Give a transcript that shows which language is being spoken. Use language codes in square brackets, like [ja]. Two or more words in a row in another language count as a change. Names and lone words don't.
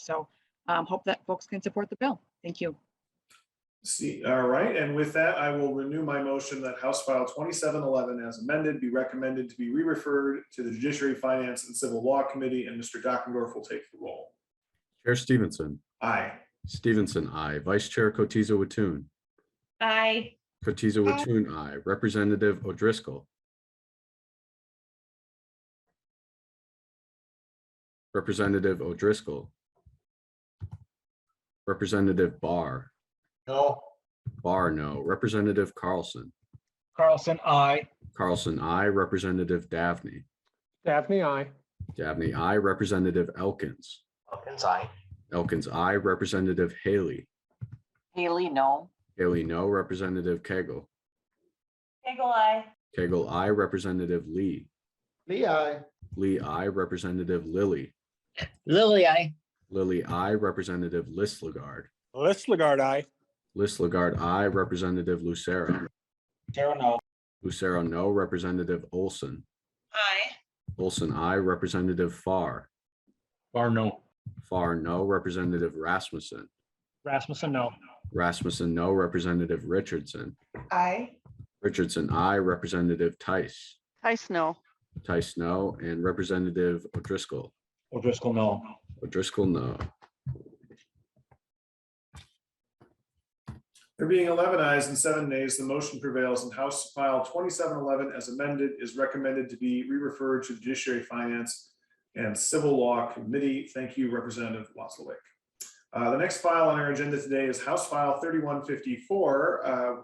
[en] So hope that folks can support the bill. Thank you. All right, and with that, I will renew my motion that House File 2711 as amended be recommended to be re-referred to the Judiciary, Finance, and Civil Law Committee, and Mr. Dockendorf will take the roll. Chair Stevenson. Aye. Stevenson, aye. Vice Chair Cotiza Wattoon. Aye. Cotiza Wattoon, aye. Representative O'Driscoll. Representative O'Driscoll. Representative Barr. No. Barr, no. Representative Carlson. Carlson, aye. Carlson, aye. Representative Davney. Daphne, aye. Davney, aye. Representative Elkins. Elkins, aye. Elkins, aye. Representative Haley. Haley, no. Haley, no. Representative Kegel. Kegel, aye. Kegel, aye. Representative Lee. Lee, aye. Lee, aye. Representative Lilly. Lily, aye. Lilly, aye. Representative Listlegard. Listlegard, aye. Listlegard, aye. Representative Lucero. Lucero, no. Lucero, no. Representative Olson. Aye. Olson, aye. Representative Pfarr. Pfarr, no. Pfarr, no. Representative Rasmussen. Rasmussen, no. Rasmussen, no. Representative Richardson. Aye. Richardson, aye. Representative Tice. Tice, no. Tice, no. And Representative O'Driscoll. O'Driscoll, no. O'Driscoll, no. There being 11 ayes and 7 nays, the motion prevails, and House File 2711 as amended is recommended to be re-referred to the Judiciary, Finance, and Civil Law Committee. Thank you, Representative Wazlawik. The next file on our agenda today is House File 3154.